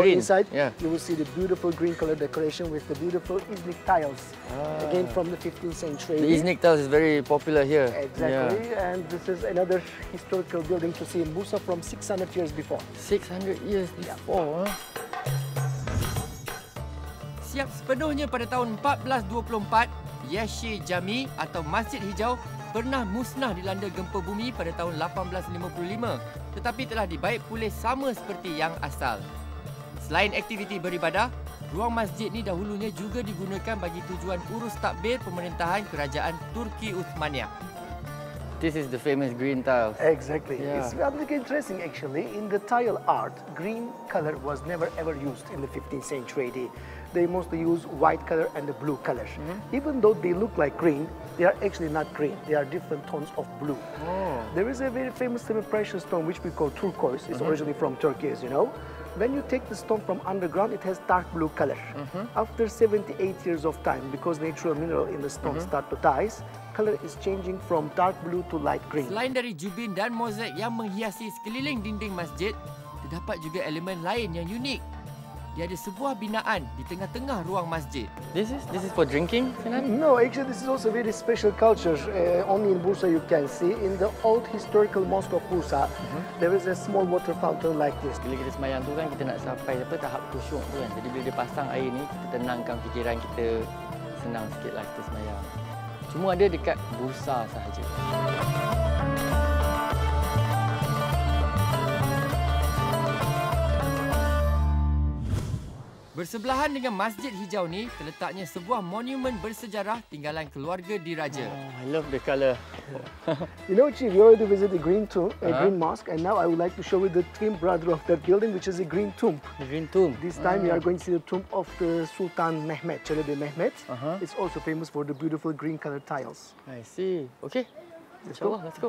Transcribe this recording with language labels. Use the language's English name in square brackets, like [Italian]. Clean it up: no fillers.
[English] green. inside, you will see the beautiful green color decoration with the beautiful Iznik tiles. Again from the 15th century. The Iznik tiles is very popular here. Exactly, and this is another historical building to see in Bursa from 600 years before. 600 years before. [Malay] Siap sepenuhnya pada tahun 1424, Yeşil Cami atau Masjid Hijau pernah musnah dilanda gempa bumi pada tahun 1855 tetapi telah dibaik pulih sama seperti yang asal. Selain aktiviti beribadah, ruang masjid ni dahulunya juga digunakan bagi tujuan urus takbir pemerintahan kerajaan Turki Uthmaniyah. [English] This is the famous green tiles. Exactly. Yeah. It's rather interesting actually. In the tile art, green color was never ever used in the 15th century AD. They mostly use white color and the blue color. Even though they look like green, they are actually not green. They are different tones of blue. There is a very famous semi-precious stone which we call turquoise. It's originally from Turkey, as you know. When you take the stone from underground, it has dark blue color. After 78 years of time, because natural mineral in the stone start to die, color is changing from dark blue to light green. [Malay] Selain dari jubin dan mozaik yang menghiasi sekeliling dinding masjid, terdapat juga elemen lain yang unik. Dia ada sebuah binaan di tengah-tengah ruang masjid. [English] This is for drinking, Sinan? No, actually this is also very special culture. Only in Bursa you can see. In the old historical mosque of Bursa, there is a small water fountain like this. [Malay] Bila kita semayang tu kan, kita nak sampai tahap khusyuk tu kan. Jadi bila dia pasang air ni, kita tenangkan fikiran kita, senang sikitlah kita semayang. Cuma ada dekat Bursa sahaja. Bersebelahan dengan Masjid Hijau ni terletaknya sebuah monumen bersejarah tinggalan keluarga diraja. [English] Oh, I love the colour. You know, Chief, you already visited the Green Mosque, and now I would like to show you the twin brother of that building, which is a green tomb. The green tomb. This time we are going to see the tomb of the Sultan Mehmet, Çelebi Mehmet. It's also famous for the beautiful green colored tiles. I see. Okay. InsyaAllah, let's go.